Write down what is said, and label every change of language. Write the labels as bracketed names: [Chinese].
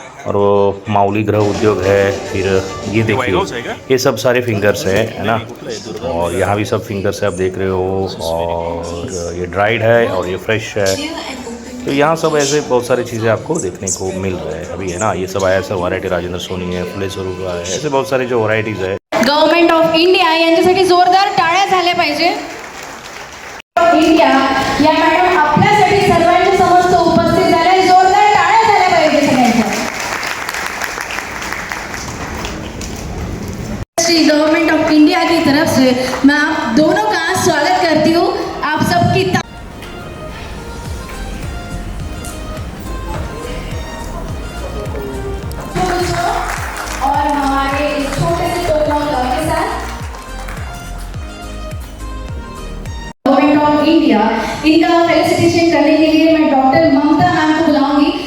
[Hindi] और वो माउली ग्रह उद्योग है। फिर ये देखिए ये सब सारे फिंगर्स है ना। और यहाँ भी सब फिंगर्स है आप देख रहे हो। और ये ड्राइड है और ये फ्रेश है। तो यहाँ सब ऐसे बहुत सारी चीज़ें आपको देखने को मिल रहा है अभी है ना। ये सब आया सर वरायटी राजेंद्र सोनी है फुले स्वरूप है ऐसे बहुत सारे जो वरायटीज है। [Marathi] गव्हर्नमेंट ऑफ इंडिया यांच्यासाठी जोरदार टाळ्या झाल्या पाहिजे। इंडिया या मॅडम आपल्यासाठी सर्वांच्या समोर उपस्थित झाल्या। जोरदार टाळ्या झाल्या पाहिजे सगळ्यांच्या। [Hindi] श्री गवर्नमेंट ऑफ इंडिया की तरफ से मैं आप दोनों का स्वागत करती हूँ। आप सबकी और हमारे इस छोटे से टोकन के साथ गवर्नमेंट ऑफ इंडिया इनका फेलिसिटेशन करने के लिए मैं डॉक्टर ममता मैम को बुलाऊंगी।